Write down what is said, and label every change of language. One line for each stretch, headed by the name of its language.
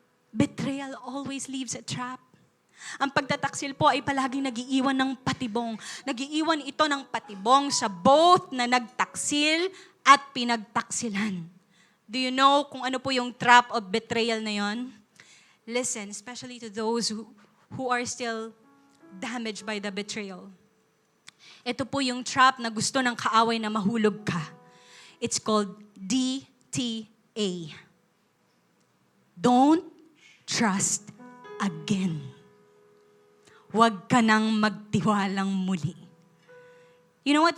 English: Betrayal always leaves a trap.
Filipino: Ang pagtataksil po ay palaging nagiiwan ng patibong. Nagiiwan ito ng patibong sa both na nagtaksil at pinagtaksilan.
English: Do you know
Filipino: kung ano po yung
English: trap of betrayal
Filipino: na yon?
English: Listen, especially to those who are still damaged by the betrayal.
Filipino: Ito po yung trap na gusto ng kaaway na mahulog ka.
English: It's called DTA. Don't trust again.
Filipino: Huwag ka nang magtiwalang muli.
English: You know what?